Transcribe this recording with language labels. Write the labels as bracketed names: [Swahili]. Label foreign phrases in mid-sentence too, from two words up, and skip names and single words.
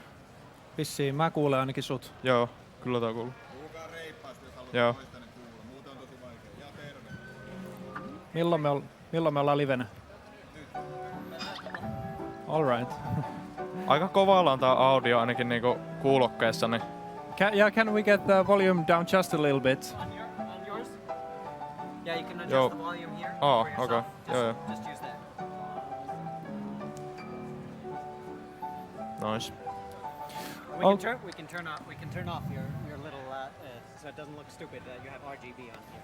[Finnish] Vissiin, mä kuulen ainakin sut. Joo, kyllä tää kuuluu. Puhukaa reippaasti, jos haluat Joo. toistenne kuulla. Muuten on tosi vaikea. Ja terve. Milloin me ollaan livenä? [English] Alright. [Finnish] Aika kovalla on tää audio ainakin niinku kuulokkeessa, niin [English] Can we get the volume down just a little bit? On yours? Yeah, you can adjust Yo. the volume here. Oh, for yourself. okay. Yeah, Just use that. nice. We can turn off your little so it doesn't look stupid that you have RGB on here.